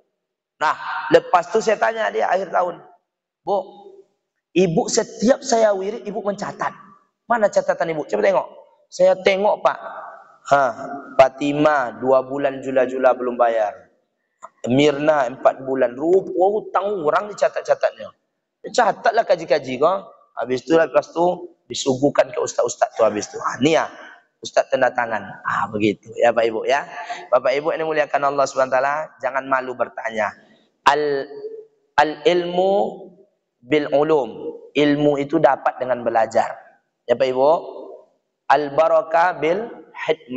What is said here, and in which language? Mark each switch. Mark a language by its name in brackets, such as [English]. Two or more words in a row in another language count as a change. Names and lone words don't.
[Indonesian] Nah, lepas tuh saya tanya dia akhir tahun, Bu, ibu setiap saya wirid, ibu mencatat. Mana catatan ibu? Coba tengok. Saya tengok Pak. Fatimah 2 bulan jula-jula belum bayar. Mirna 4 bulan. Rupa hutang orang dicatat-catatnya. Catatlah kaji-kaji kok. Habis itu lepas tu disuguhkan ke ustaz-ustaz tu habis tu. Ni ya. Ustaz tanda tangan. Begitu ya Pak Ibu ya. Bapak Ibu ini muliakan Allah SWT, jangan malu bertanya. [Arabic] العلم بالعلوم. [Indonesian] Ilmu itu dapat dengan belajar. Ya Pak Ibu. [Arabic] البركة بالحكمة.